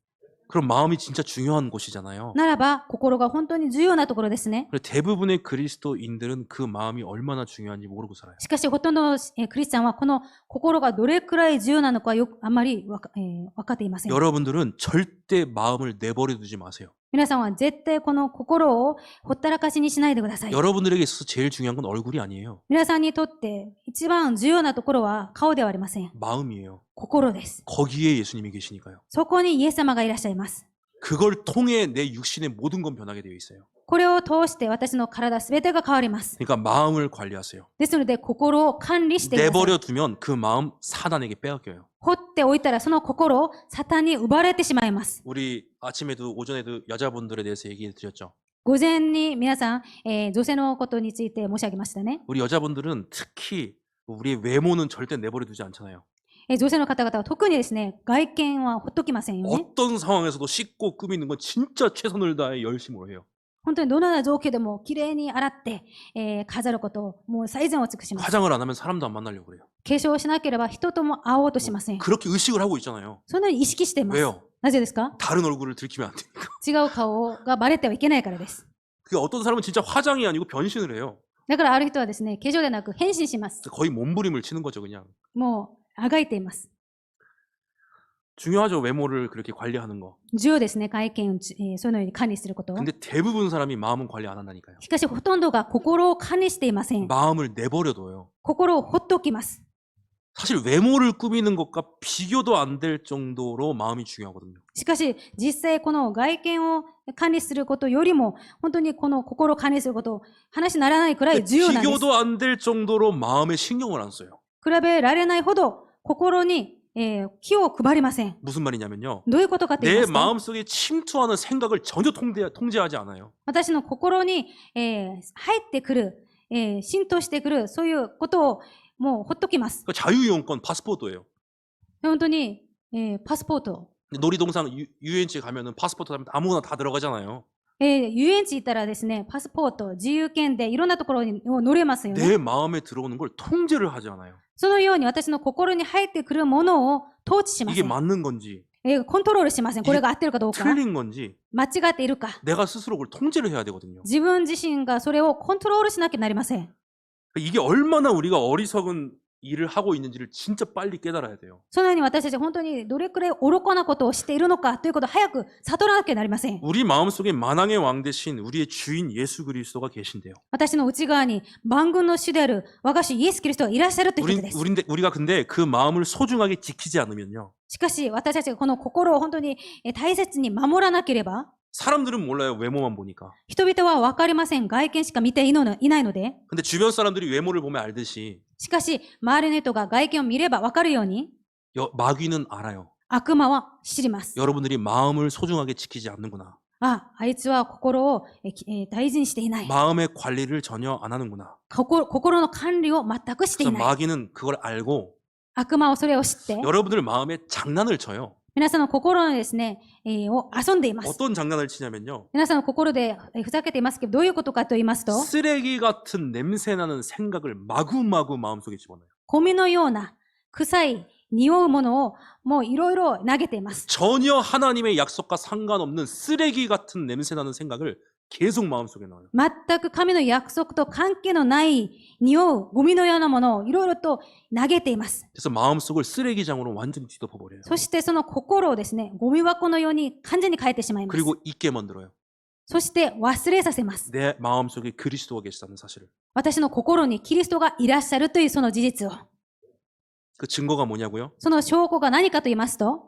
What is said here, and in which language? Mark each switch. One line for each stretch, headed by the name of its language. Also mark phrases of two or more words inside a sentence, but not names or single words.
Korean: 그럼 마음이 진짜 중요한 곳이잖아요.
Japanese: ならば、心が本当に重要なところですね。
Korean: 그리고 대부분의 그리스도인들은 그 마음이 얼마나 중요한지 모르고 살아요.
Japanese: しかし、ほとんどのクリスチャンはこの心がどれくらい重要なのかあまり分かっていません。
Korean: 여러분들은 절대 마음을 내버려 두지 마세요.
Japanese: 皆さんは絶対この心をほったらかしにしないでください。
Korean: 여러분들에게 있어서 제일 중요한 건 얼굴이 아니에요.
Japanese: 皆さんにとって一番重要なところは顔ではありません。
Korean: 마음이에요.
Japanese: 心です。
Korean: 거기에 예수님이 계시니까요.
Japanese: そこにイエス様がいらっしゃいます。
Korean: 그걸 통해 내 육신의 모든 건 변하게 되어 있어요.
Japanese: これを通して私の体すべてが変わります。
Korean: 그러니까 마음을 관리하세요.
Japanese: ですので心を管理してください。
Korean: 내버려 두면 그 마음 사단에게 빼앗겨요.
Japanese: 放っておいたらその心をサタンに奪われてしまいます。
Korean: 우리 아침에도 오전에도 여자분들에 대해서 얘기해 드렸죠.
Japanese: 午前に皆さん、女性のことについて申し上げましたね。
Korean: 우리 여자분들은 특히 우리의 외모는 절대 내버려 두지 않잖아요.
Japanese: 女性の方々は特にですね、外見はほっときませんよね。
Korean: 어떤 상황에서도 씻고 꾸미는 건 진짜 최선을 다해 열심으로 해요.
Japanese: 本当にどのような状況でもきれいに洗って、飾ることをもう最善を尽くします。
Korean: 화장을 안 하면 사람도 안 만나려고 그래요.
Japanese: 化粧をしなければ人とも会おうとしません。
Korean: 그렇게 의식을 하고 있잖아요.
Japanese: そんなに意識しています。
Korean: 왜요?
Japanese: なぜですか？
Korean: 다른 얼굴을 들키면 안 되니까.
Japanese: 違う顔がバレてはいけないからです。
Korean: 그게 어떤 사람은 진짜 화장이 아니고 변신을 해요.
Japanese: だからある人はですね、化粧でなく変身します。
Korean: 거의 몸부림을 치는 거죠, 그냥.
Japanese: もうあがいています。
Korean: 중요하죠, 외모를 그렇게 관리하는 거.
Japanese: 重要ですね、外見を、そのように管理すること。
Korean: 근데 대부분 사람이 마음은 관리 안 한다니까요.
Japanese: しかしほとんどが心を管理していません。
Korean: 마음을 내버려둬요.
Japanese: 心を放っておきます。
Korean: 사실 외모를 꾸미는 것과 비교도 안 될 정도로 마음이 중요하거든요.
Japanese: しかし実際この外見を管理することよりも本当にこの心を管理すること話にならないくらい重要なんです。
Korean: 비교도 안 될 정도로 마음에 신경을 안 써요.
Japanese: 比べられないほど心に、気を配りません。
Korean: 무슨 말이냐면요.
Japanese: どういうことかと言い
Korean: 내
Japanese: ますと、
Korean: 마음속에 침투하는 생각을 전혀 통제하지 않아요.
Japanese: 私の心に、入ってくる、浸透してくるそういうことをもうほっときます。
Korean: 그러니까 자유이용권 파스포트예요.
Japanese: 本当に、パスポート。
Korean: 놀이동산 유엔지 가면은 파스포트 하면 아무거나 다 들어가잖아요.
Japanese: 遊園地行ったらですね、パスポート、自由券でいろんなところに乗れますよね。
Korean: 내 마음에 들어오는 걸 통제를 하지 않아요.
Japanese: そのように私の心に入ってくるものを統治しませ
Korean: 이게
Japanese: ん。
Korean: 맞는 건지
Japanese: コントロールしません。これが合ってるかどうか。
Korean: 틀린 건지
Japanese: 間違っているか。
Korean: 내가 스스로 그걸 통제를 해야 되거든요.
Japanese: 自分自身がそれをコントロールしなきゃなりません。
Korean: 이게 얼마나 우리가 어리석은 일을 하고 있는지를 진짜 빨리 깨달아야 돼요.
Japanese: そのように私たちは本当にどれくらい愚かなことをしているのかということを早く悟らなきゃなりません。
Korean: 우리 마음속에 만왕의 왕 대신 우리의 주인 예수 그리스도가 계신데요.
Japanese: 私の内側に万軍の主である我が主イエス・キリストがいらっしゃるということです。
Korean: 우리가 근데 그 마음을 소중하게 지키지 않으면요.
Japanese: しかし私たちがこの心を本当に大切に守らなければ、
Korean: 사람들은 몰라요. 외모만 보니까.
Japanese: 人々は分かりません。外見しか見ていないので。
Korean: 근데 주변 사람들이 외모를 보면 알듯이
Japanese: しかし、周りの人が外見を見れば分かるように、
Korean: 마귀는 알아요.
Japanese: 悪魔は知ります。
Korean: 여러분들이 마음을 소중하게 지키지 않는구나.
Japanese: あいつは心を大事にしていない。
Korean: 마음의 관리를 전혀 안 하는구나.
Japanese: 心の管理を全くしてい
Korean: 그래서
Japanese: ない。
Korean: 마귀는 그걸 알고
Japanese: 悪魔はそれを知って、
Korean: 여러분들 마음에 장난을 쳐요.
Japanese: 皆さんの心のですね、を遊んでいます。
Korean: 어떤 장난을 치냐면요.
Japanese: 皆さんの心でふざけていますけど、どういうことかと言いますと、
Korean: 쓰레기 같은 냄새나는 생각을 마구마구 마음속에 집어넣어요.
Japanese: ゴミのような臭い匂うものをもういろいろ投げています。
Korean: 전혀 하나님의 약속과 상관없는 쓰레기 같은 냄새나는 생각을 계속 마음속에 넣어요.
Japanese: 全く神の約束と関係のない匂うゴミのようなものをいろいろと投げています。
Korean: 그래서 마음속을 쓰레기장으로 완전히 뒤덮어버려요.
Japanese: そしてその心をですね、ゴミ箱のように完全に変えてしまいます。
Korean: 그리고 잊게 만들어요.
Japanese: そして忘れさせます。
Korean: 내 마음속에 그리스도가 계시다는 사실을.
Japanese: 私の心にキリストがいらっしゃるというその事実を。
Korean: 그 증거가 뭐냐고요?
Japanese: その証拠が何かと言いますと、